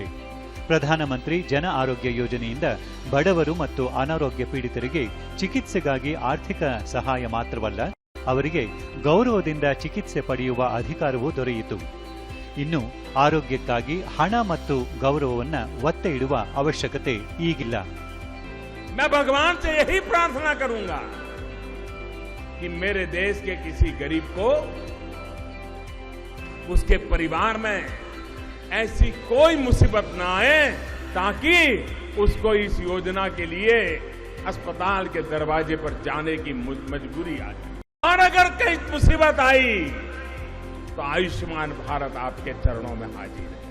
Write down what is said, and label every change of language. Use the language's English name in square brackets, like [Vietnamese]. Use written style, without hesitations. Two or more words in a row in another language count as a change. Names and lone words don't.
[Kannada] ಪ್ರಧಾನಮಂತ್ರಿ ಜನ ಆರೋಗ್ಯ ಯೋಜನೆಯಿಂದ ಬಡವರು ಮತ್ತು ಅನಾರೋಗ್ಯ ಪೀಡಿತರಿಗೆ ಚಿಕಿತ್ಸೆಗಾಗಿ ಆರ್ಥಿಕ ಸಹಾಯ ಮಾತ್ರವಲ್ಲ, ಅವರಿಗೆ ಗೌರವದಿಂದ ಚಿಕಿತ್ಸೆ ಪಡೆಯುವ ಅಧಿಕಾರವೂ ದೊರೆಯಿತು. ಇನ್ನು ಆರೋಗ್ಯಕ್ಕಾಗಿ ಹಣ ಮತ್ತು ಗೌರವವನ್ನು ಒತ್ತೆ ಇಡುವ ಅವಶ್ಯಕತೆ ಈಗಿಲ್ಲ. [Hindi] मैं भगवान से यही प्रार्थना करूंगा कि मेरे देश के किसी गरीब को उसके परिवार में ऐसी कोई मुसीबत ना आए ताकि उसको इस योजना के लिए अस्पताल के दरवाजे पर जाने की मजबूरी आ जाए, और अगर कहीं मुसीबत आई तो आयुष्मान भारत आपके चरणों में हाजिर है।